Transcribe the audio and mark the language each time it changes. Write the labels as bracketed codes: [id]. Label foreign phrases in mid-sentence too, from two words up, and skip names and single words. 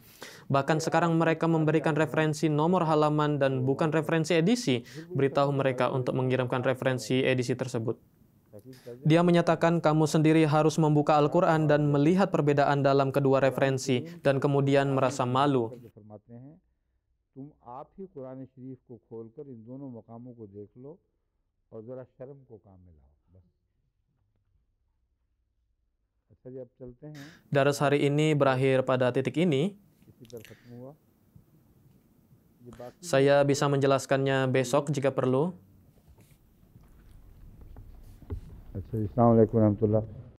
[id] Bahkan sekarang mereka memberikan referensi nomor halaman dan bukan referensi edisi. Beritahu mereka untuk mengirimkan referensi edisi tersebut. Dia menyatakan kamu sendiri harus membuka Al-Quran dan melihat perbedaan dalam kedua referensi dan kemudian merasa malu. [ur] فرماتے ہیں تم آپ ہی قرآن شریف کو کھول کر ان دونوں مقاموں کو دیکھ لو اور ذرا شرم کو کام میں لاؤ بس. اچھا جی اب چلتے ہیں [id] Daras hari ini berakhir pada titik ini. [ur] اسی پر ختم ہوا یہ باقی [id] Saya bisa menjelaskannya besok jika perlu. [ar] अच्छा السلام عليكم رحمة الله.